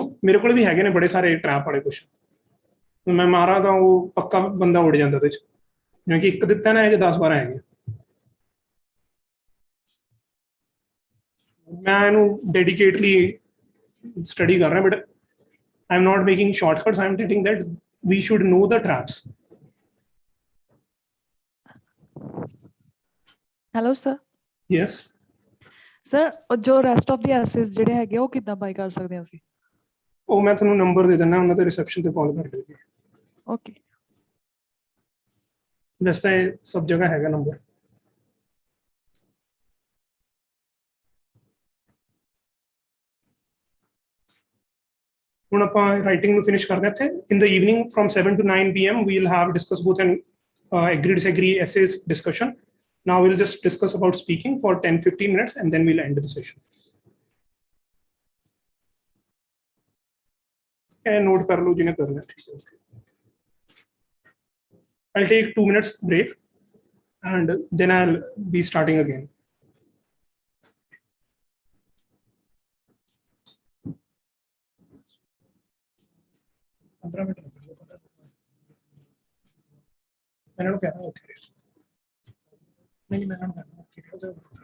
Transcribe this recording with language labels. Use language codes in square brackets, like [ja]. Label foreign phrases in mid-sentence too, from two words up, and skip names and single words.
[pa] ਉਹ ਮੇਰੇ ਕੋਲ ਵੀ ਹੈਗੇ ਨੇ ਬੜੇ ਸਾਰੇ ਟਰੈਪ ਵਾਲੇ ਕੁਐਸਚਨ, ਮੈਂ ਮਾਰਾਂ ਤਾਂ ਉਹ ਪੱਕਾ ਬੰਦਾ ਉੜ ਜਾਂਦਾ ਉਹਦੇ ਚ, ਜਿਵੇਂ ਕਿ ਇੱਕ ਦਿੱਤਾ ਨਾ ਇਹ 10-12 ਹੈਗੇ. ਮੈਂ ਇਹਨੂੰ ਡੈਡੀਕੇਟਲੀ ਸਟੱਡੀ ਕਰ ਰਿਹਾ, [en] but I am not making shortcuts, I am telling that we should know the traps. Hello sir. Yes. [pa] Sir, ਜੋ [en] rest of the essays [pa] ਜਿਹੜੇ ਹੈਗੇ ਉਹ ਕਿੱਦਾਂ ਬਾਈ ਕਰ ਸਕਦੇ ਹਾਂ ਅਸੀਂ? ਉਹ ਮੈਂ ਤੁਹਾਨੂੰ ਨੰਬਰ ਦੇ ਦਿੰਦਾ, ਉਹਨਾਂ ਦੇ ਰਿਸੈਪਸ਼ਨ ਤੇ ਕਾਲ ਕਰ ਲਿਓ। [en] Okay. [pa] ਵੈਸੇ ਤਾਂ ਇਹ ਸਭ ਜਗ੍ਹਾ ਹੈਗਾ ਨੰਬਰ। ਹੁਣ ਆਪਾਂ ਰਾਈਟਿੰਗ ਨੂੰ ਫਿਨਿਸ਼ ਕਰਦੇ ਇੱਥੇ। [en] In the evening from 7 to 9 PM we will have discuss both an agree disagree essays discussion. Now we'll just discuss about speaking for 10-15 minutes and then we'll end the session. [hi] Okay, note कर लो जिन्हें करना है। [en] I'll take 2 minutes break and then I'll be starting again. [hi] मैंने क्या था ओके नहीं मैंने क्या था